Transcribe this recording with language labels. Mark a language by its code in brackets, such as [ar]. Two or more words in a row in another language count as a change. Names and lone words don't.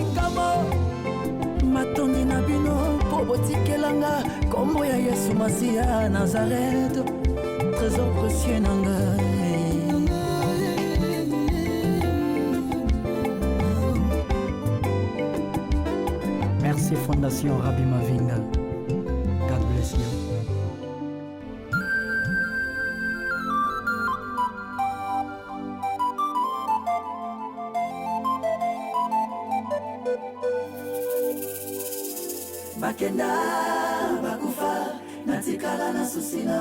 [ln] matongi na bino po botikelanga kombo ya Yesu Masiya Nazareth [fr] trésor précieux [ln] na ngai. [fr] Merci Fondation Rabbi Mavinga. [en] God bless you. [ln] Bakenda bakufa natikala na susi na